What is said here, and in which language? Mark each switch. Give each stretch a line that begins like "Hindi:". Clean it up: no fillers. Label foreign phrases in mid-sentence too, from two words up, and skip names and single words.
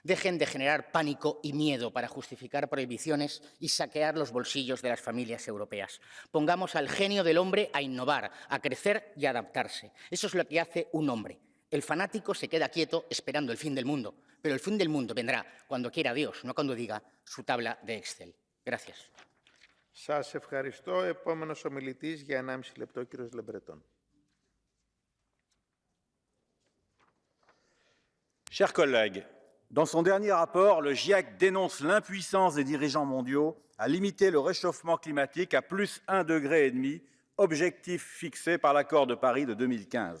Spanish: Dejen de generar pánico y miedo para justificar prohibiciones y saquear los bolsillos de las familias europeas. Pongamos al genio del hombre a innovar, a crecer y a adaptarse. Eso es lo que hace un hombre. El fanático se queda quieto esperando el fin del mundo, pero el fin del mundo vendrá cuando quiera Dios, no cuando diga su tabla de Excel. Gracias.
Greek: Σας ευχαριστώ. Επόμενος ομιλητής για 1,5 λεπτό, κύριος Λεμπρετών.
French: Chers collègues, dans son dernier rapport, le GIEC dénonce l'impuissance des dirigeants mondiaux à limiter le réchauffement climatique à plus 1,5 degré, objectif fixé par l'accord de Paris de 2015.